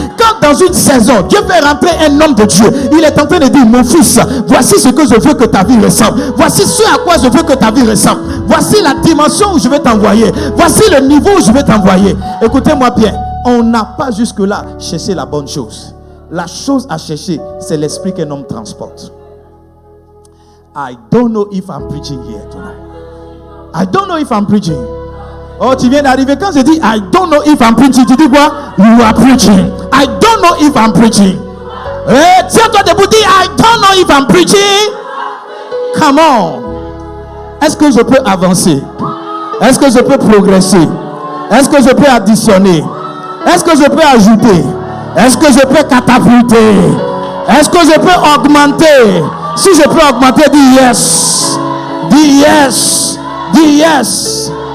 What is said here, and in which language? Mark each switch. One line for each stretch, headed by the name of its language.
French: Quand dans une saison, Dieu fait rentrer un homme de Dieu, il est en train de dire, mon fils, voici ce que je veux que ta vie ressemble. Voici ce à quoi je veux que ta vie ressemble. Voici la dimension où je vais t'envoyer. Voici le niveau où je vais t'envoyer. Écoutez-moi bien, on n'a pas jusque-là cherché la bonne chose. La chose à chercher, c'est l'esprit qu'un homme transporte.
English: I don't know if I'm preaching here tonight. I don't know if I'm preaching.
French: Oh, tu viens d'arriver. Quand je dis
English: I don't know if I'm preaching,
French: tu dis quoi?
English: You are preaching. I don't know if I'm preaching.
French: Tiens-toi debout, dis
English: I don't know if I'm preaching. Come on.
French: Est-ce que je peux avancer? Est-ce que je peux progresser? Est-ce que je peux additionner? Est-ce que je peux ajouter? Est-ce que je peux catapulter? Est-ce que je peux augmenter? Si je peux augmenter, dis yes. Dis yes. Dis yes.